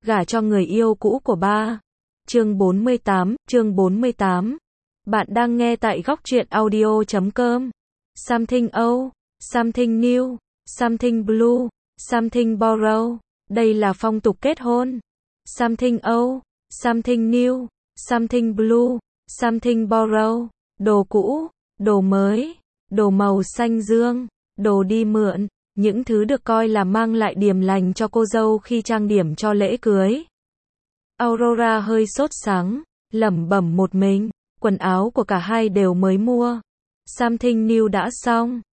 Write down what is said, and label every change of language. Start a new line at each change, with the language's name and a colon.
Vietnamese: Gả cho người yêu cũ của ba. Chương 48. Bạn đang nghe tại góc truyện audio.com.
English: Something old, something new, something blue, something borrow.
Vietnamese: Đây là phong tục kết hôn.
English: Something old, something new, something blue, something borrow.
Vietnamese: Đồ cũ, đồ mới, đồ màu xanh dương, đồ đi mượn. Những thứ được coi là mang lại điềm lành cho cô dâu khi trang điểm cho lễ cưới. Aurora hơi sốt sáng, lẩm bẩm một mình. Quần áo của cả hai đều mới mua. Something new đã xong.